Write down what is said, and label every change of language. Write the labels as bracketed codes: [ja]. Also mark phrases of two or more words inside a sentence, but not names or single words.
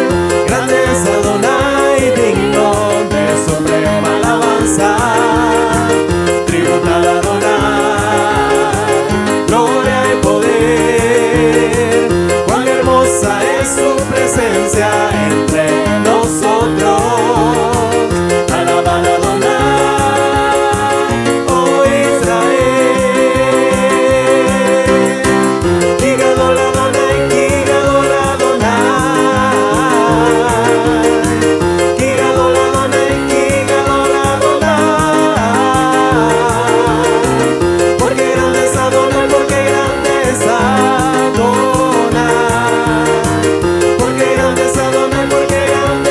[es] Grande es Adonai, digno de suprema alabanza. Tributad a Adonai gloria y poder. Cuán hermosa es su presencia entre nosotros. Alabad a Adonai, oh Israel. [he] כי גדול אדוני, כי גדול אדוני. כי גדול אדוני, כי גדול אדוני. [es] Porque grande es Adonai, porque grande es Adonai. Porque grande es Adonai, porque